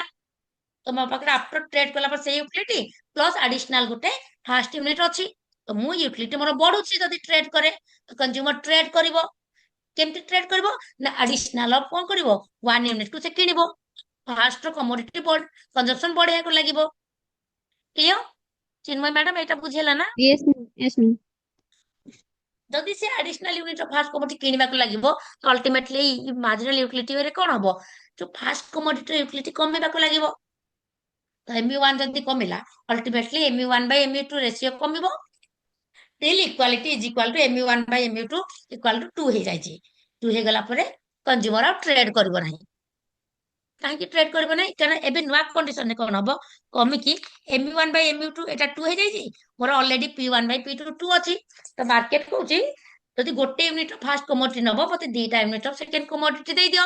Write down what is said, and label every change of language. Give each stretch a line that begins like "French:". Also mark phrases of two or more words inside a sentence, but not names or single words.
Odia: ତ ମୋ ପାଖରେ
English: after trade
Odia: କଲା ପରେ ସେଇ
English: utility plus additional
Odia: ଗୋଟେ
English: first unit
Odia: ଅଛି। ତ ମୁଁ ୟୁଟିଲିଟି ମୋର ବଢୁଛି ଯଦି ଟ୍ରେଡ କରେ। ତ
English: consumer trade
Odia: କରିବ, କେମିତି ଟ୍ରେଡ କରିବ ନା ଆଡିସନାଲ କଣ କରିବ, 1 ୟୁନିଟ କୁ ସେ କିଣିବ,
English: first commodity consumption
Odia: ବଢିବାକୁ ଲାଗିବ। କ୍ଲିୟର ଚିନ୍ମୟ ମ୍ୟାଡାମ, ଏଇଟା ବୁଝିହେଲା ନା?
English: Yes, ma'am. Yes, ma'am.
Odia: ଯଦି ସେ
English: additional unit first commodity
Odia: କିଣିବାକୁ ଲାଗିବ, ତ
English: ultimately marginal utility
Odia: ରେ କଣ ହବ, ଯୋଉ
English: first commodity utility
Odia: କମିବାକୁ ଲାଗିବ। ତ MU1 ଯଦି କମିଲା,
English: ultimately MU1/MU2 ratio
Odia: କମିବ,
English: till equality is equal to MU1/MU2 equal to 2 ହେଇଯାଇଛି।
Odia: 2 ହେଇଗଲା ପରେ କଞ୍ଜ୍ୟୁମର ଆଉ ଟ୍ରେଡ କରିବ ନାହିଁ। କାହିଁକି ଟ୍ରେଡ କରିବ ନାହିଁ, କାରଣ ଏବେ ନୂଆ କଣ୍ଡିସନରେ କଣ ହବ, କମିକି MU1/MU2 ଏଟା 2 ହେଇଯାଇଛି, ମୋର ଅଲରେଡି P1/P2 2 ଅଛି। ତ ମାର୍କେଟ କହୁଛି ଯଦି ଗୋଟେ
English: unit first commodity
Odia: ନବ, ମତେ 2ଟା
English: unit second commodity
Odia: ଦେଇଦିଅ।